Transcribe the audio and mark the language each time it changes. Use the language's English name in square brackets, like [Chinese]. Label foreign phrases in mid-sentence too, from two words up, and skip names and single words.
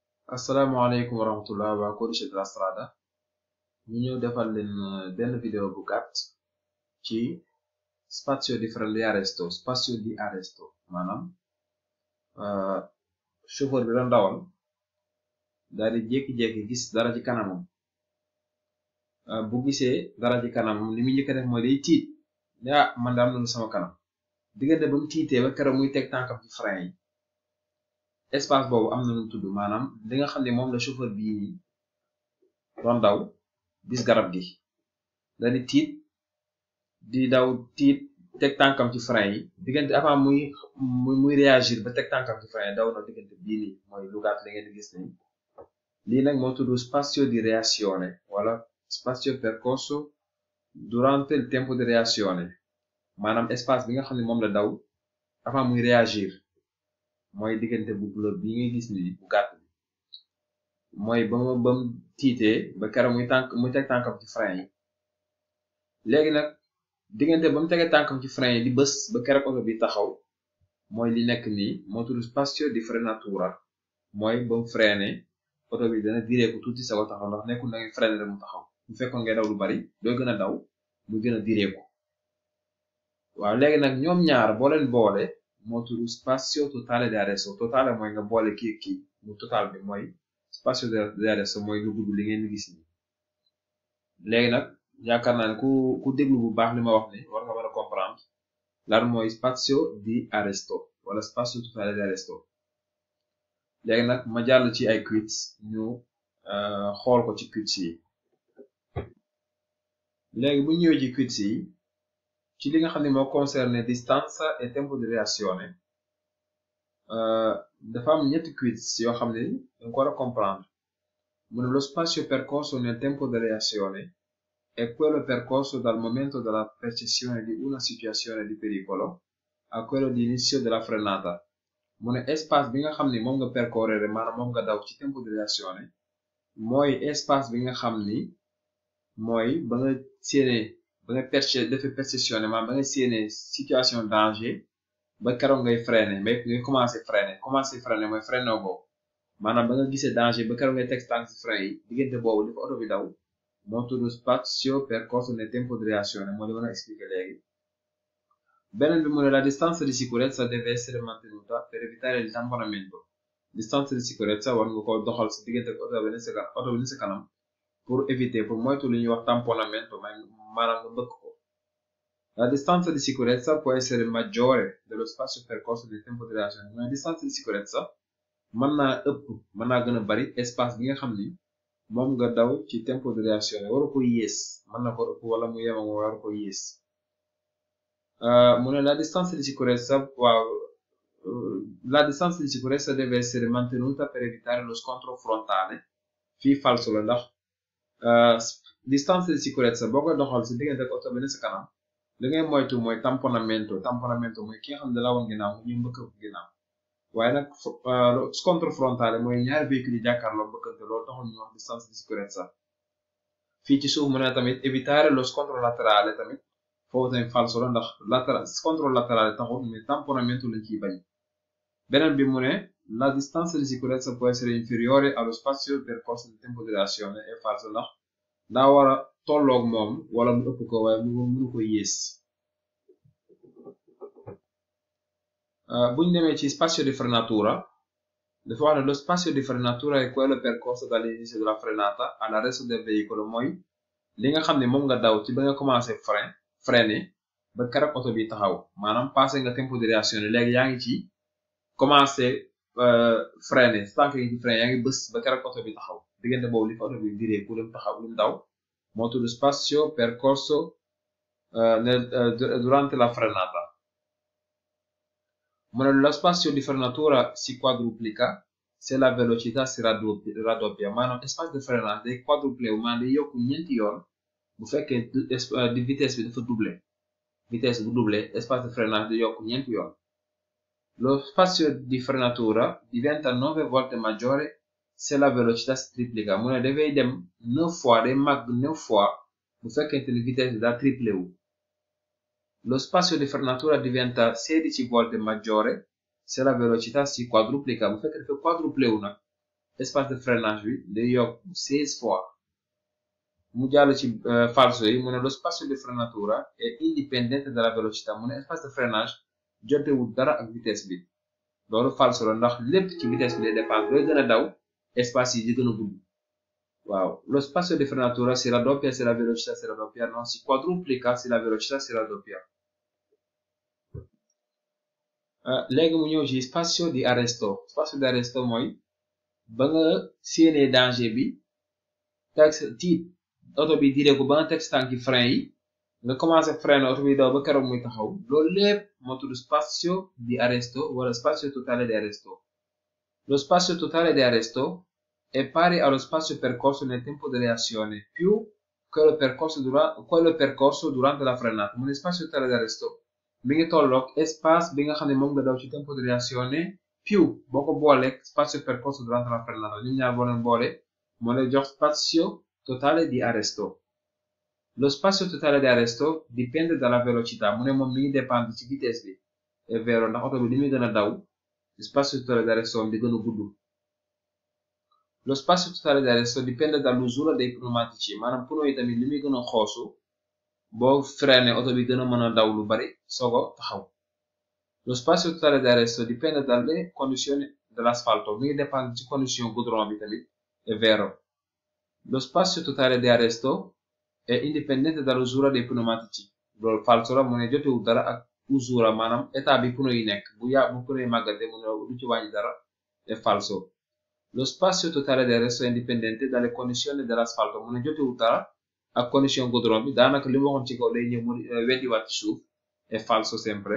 [Arabic] السلام عليكم ورحمة الله [Wolof] waa Codice della Strada ñu ñëw defal leen benn vidéo bu gàtt ci [Italian] spazio di arresto [Wolof] maanaam chauffeur bi doon dawal daal di jékki-jékki gis dara ci kanamam bu gisee dara ci kanamam li muy njëkk a def mooy day tiit man daal am na sama kanam diggante ba mu tiitee ba keroog muy teg tànkam ci frein yi espace boobu am na lu tudd maanaam li nga xam ne moom la chauffeur bii nii doon daw gis garab gi daal di tiit di daw tiit teg tànkam ci frein yi diggante avant muy réagir ba teg tànkam ci frein yi daw na diggante bii nii mooy lu gàtt li ngeen di gis ni lii nag moo tudd [Italian] spazio di reazione [Wolof] wala [Italian] spazio percorso durante il tempo di [Wolof] reazione maanaam espace bi nga xam ne moom la daw avant muy réagir mooy diggante bu bleu bi ngay gis ni bu gàtt bi mooy ba mu tiitee ba keroog muy teg tànkam ci frein yi léegi nag diggante ba mu tegee tànkam ci frein yi di bës ba keroog oto bi taxaw mooy li nekk nii moo tudd [Italian] spazio di frenatura [Wolof] mooy ba mu freiné oto bi dana direeku tuuti sa ko taxaw ndax nekkul na ngay freiné rek mu taxaw bu fekkoon ngay daw lu bari dooy gën a daw muy gën a direeku waaw léegi nag ñoom ñaar boo leen boole moo tudd [Italian] spazio totale di arresto totale [Wolof] mooy nga boole kii mu total bi mooy [Italian] spazio di arresto [Wolof] mooy lu gudd li ngeen gis ni léegi nag yaakaar naa ne ku déglu bu baax li ma wax ni war nga mën a comprendre lan mooy [Italian] spazio di arresto [Wolof] wala [Italian] spazio totale di arresto [Wolof] léegi nag ma jàll ci ay quiz ñu xool ko ci quiz yi léegi bu ñëwee ci quiz yi ci li nga xam ne moo concerne [Italian] distanza e tempo di reazione [Wolof] dafa am ñetti quiz yoo xam ne danga ko war a comprendre mu ne [Italian] lo spazio percorso nel tempo di reazione è quello percorso dal momento della percezione di una situazione di pericolo a quello di inizio della frenata [Wolof] mu ne espace bi nga xam ne moom nga percorrere maanaam moom nga daw ci [Italian] tempo di reazione [Wolof] mooy espace bi nga xam ni mooy ba nga séenee ba nga defee perception maanaam ba nga séenee [French] situation danger [Wolof] ba keroog ngay freiner ngay commencer freiner mooy freiner boobu maanaam ba nga gisee danger ba keroog ngay teg tànk ci frein yi diggante boobu li ko oto bi daw moo tudd [Italian] spazio percorso nel tempo di reazione [Wolof] moo li mën a expliquer léegi beneen bi mu ne [Italian] la distanza di sicurezza deve essere mantenuta per evitare il tamponamento distanza di [Wolof] sicurezza war nga ko doxal si diggante oto bi ni sa kanam [French] pour éviter [Wolof] pour moytu li ñuy wax tamponamento maanaam nga mbëkk ko [Italian] la distanza di sicurezza può essere maggiore dello spazio percorso del tempo di reazione [Wolof] mais [Italian] distanza di sicurezza [Wolof] mën naa gën a bari espace bi nga xam ni moom nga daw ci tempo di reazione waru ko yées mën na ko ëpp wala mu yema nga waru ko yées mu ne [Italian] la distanza di sicurezza deve essere mantenuta per evitare lo scontro frontale [Wolof] fii falso la ndax [Italian] distanza di sicurezza [Wolof] boo koy doxal si diggante ak oto bi ne sa kanam li ngay moytu mooy tamponamento mooy ki nga xam ne da la woon ginnaaw ñu mbëkk ko ginnaaw waaye nag [Italian] scontro frontale [Wolof] mooy ñaari véhicule yi jàkkaarloo mbëkkante loolu taxul ñu wax [Italian] distanza di sicurezza [Wolof] fii ci suuf mu ne tamit [Italian] evitare lo scontro laterale [Wolof] tamit foofu tamit falso la ndax [Italian] scontro laterale [Wolof] taxul mais tamponamento lañ ciy bañ beneen bi mu ne [Italian] la distanza di sicurezza può essere inferiore allo spazio percorso del tempo di reazione è falso [Wolof] ndax daa war a tolloog moom wala mu ëpp ko waaye mënu ko yées buñ demee ci [Italian] spazio di frenatura [Wolof] dafa wax ne [Italian] lo spazio di frenatura è quello percorso dall'inizio della frenata all'arresto del veicolo [Wolof] mooy li nga xam ne moom nga daw ci ba nga [French] commencé freiner [Wolof] ba keroog oto bi taxaw maanaam passé nga [Italian] tempo di reazione [Wolof] léegi yaa ngi ci [French] commencé freiner [Wolof] tànk yi ci frein yaa ngi bës ba keroog oto bi taxaw diggante boobu li fa oto bi diree ku lim taxaw lim daw moo tudd [Italian] spazio percorso durante la frenata [Wolof] mu ne [Italian] lo spazio di frenatura si quadruplica se la velocità si raddoppia [Wolof] maanaam [French] espace de freinage [Wolof] day quadruplé maanaam day yokku ñeenti yoon bu fekkee di vitesse bi dafa vitesse bu doublé [French] espace de freinage [Wolof] day yokku ñeenti yoon [Italian] lo spazio di frenatura diventa 9 volte maggiore se la velocità si triplica [Wolof] mu ne dafay dem 9 fois day màgg 9 fois bu fekkente ni vitesse bi daa triplé wu [Italian] lo spazio di frenatura diventa 16 volte maggiore se la velocità si quadruplica [Wolof] bu fekkee dafa quadruplé wu nag [French] espace de freinage [Wolof] bi day yokk 16 fois. mu jàll ci falso yi mu ne [Italian] lo spazio di frenatura è indipendente dalla velocità [Wolof] mu ne [French] espace de freinage [Wolof] jotewul dara ak vitesse bi loolu falso la ndax lépp ci vitesse bi lay dépendre looy gën a daw espace yi di gën a gudd. [Italian] waaw lo spazio di frenatura si raddoppia se la velocità si raddoppia non si quadruplica se la velocità si raddoppia. [Wolof] léegi mu ñëw ci spazio di arresto. [Italian] spazio di arresto [Wolof] mooy ba nga séenee danger bi teg tiit oto bi diree ko ba nga teg tànki frein yi nga commencé frein oto bi daw ba keroog muy taxaw loolu lépp moo tudd spazio di arresto wala [Italian] spazio totale di arresto. Lo spazio totale di arresto è pari allo spazio percorso nel tempo di reazione più quello percorso durante la frenata. [Wolof] mu ne [Italian] spazio totale di arresto [Wolof] mi ngi tolloog espace bi nga xam ne moom nga daw ci [Italian] tempo di reazione [Wolof] più boo ko booleeg [Italian] spazio percorso durante la frenata [Wolof] ñun ñaar boo leen boole moo lay jox [Italian] spazio totale di arresto. Lo spazio totale di arresto dipende dalla velocità [Wolof] mu ne moom mi ngi dépendre ci vitesse bi [Italian] è vero [Wolof] ndax oto bi li muy gën a daw [Italian] spazio totale di arresto [Wolof] di gën a gudd. [Italian] Lo spazio totale di arresto dipende dall'usura dei pneumatici [Wolof] maanaam pneu yi tamit li muy gën a xoosu boo freiné oto bi gën a mën a daw lu bari sogo taxaw. [Italian] Lo spazio totale di arresto dipende dalle condizioni dell'asfalto [Wolof] mi ngi dépendre ci condition goudron bi tamit [Italian] è vero. Lo spazio totale di arresto è indipendente dall'usura dei pneumatici [Wolof] loolu falso la mu ne jotewul dara ak usura maanaam état bi pneu yi nekk bu pneu yi màggate mu ne du ci wàññi dara [Italian] è falso. Lo spazio totale di arresto è indipendente dalle condizioni dell'asfalto [Wolof] mu ne jotewul dara ak condition goudron bi daanaka li mu waxoon ci kaw day ñëw mu weddiwaat ci suuf [Italian] è falso sempre.